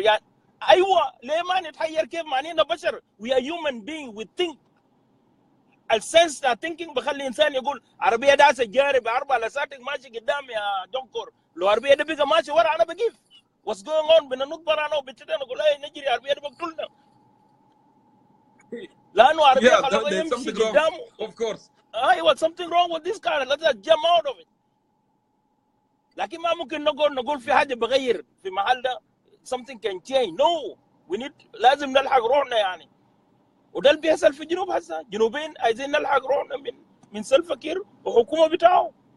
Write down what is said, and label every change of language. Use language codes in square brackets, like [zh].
[ar] يعني ايوه ليه ما نتحير؟ كيف معنينا بشر؟ [en] we are human being, we think. [ar] السنس بتاع thinking بخلي انسان يقول عربيه داسه جاري باربع لساتك ماشي قدام يا جونكور، لو عربيه ده بقى ماشي ورا انا بقيف. [en] what's going on؟ [ar] بننط برا انا وبنتنا نقول ايه نجري عربيه ده بقتلنا. لانه عربيه خلوه يمشي قدامه. [en] Of course. ايوه something wrong with this car, let's jump out of it. [ar] لكن ما ممكن نقول في حاجه بغير في محل ده [en] something can change. no we need [ar] لازم نلحق روحنا يعني. وده اللي بيحصل في الجنوب هسه. جنوبين عايزين نلحق روحنا من سلفا كير وحكومه بتاعه.